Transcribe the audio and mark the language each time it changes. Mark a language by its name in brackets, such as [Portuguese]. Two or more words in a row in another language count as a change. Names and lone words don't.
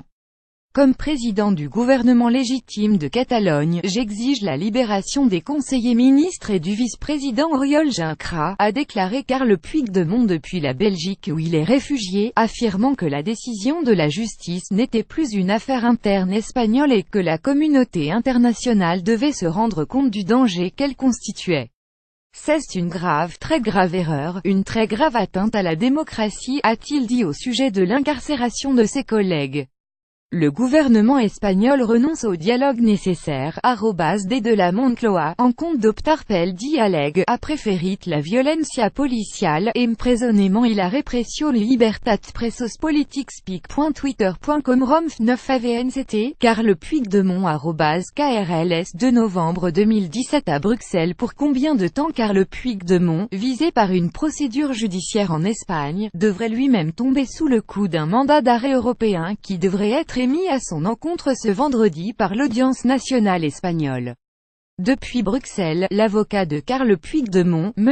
[French] Comme président du gouvernement légitime de Catalogne, j'exige la libération des conseillers ministres et du vice-président Oriol Junqueras, a déclaré Carles Puigdemont depuis la Belgique où il est réfugié, affirmant que la décision de la justice n'était plus une affaire interne espagnole et que la communauté internationale devait se rendre compte du danger qu'elle constituait. C'est une grave, très grave erreur, une très grave atteinte à la démocratie, a-t-il dit au sujet de l'incarcération de ses collègues. Le gouvernement espagnol renonce au dialogue nécessaire, [Catalan] @D de la Moncloa, en compte d'optar pel diàleg, a preferit la violencia policial, empresonnement i la repressió libertat presos politics pic.twitter.com romf 9 avnct, Carles Puigdemont @KRLS [French] 2 novembre 2017 à Bruxelles. Pour combien de temps Carles Puigdemont, visé par une procédure judiciaire en Espagne, devrait lui-même tomber sous le coup d'un mandat d'arrêt européen qui devrait être émis à son encontre ce vendredi par l'audience nationale espagnole. Depuis Bruxelles, l'avocat de Carles Puigdemont, M.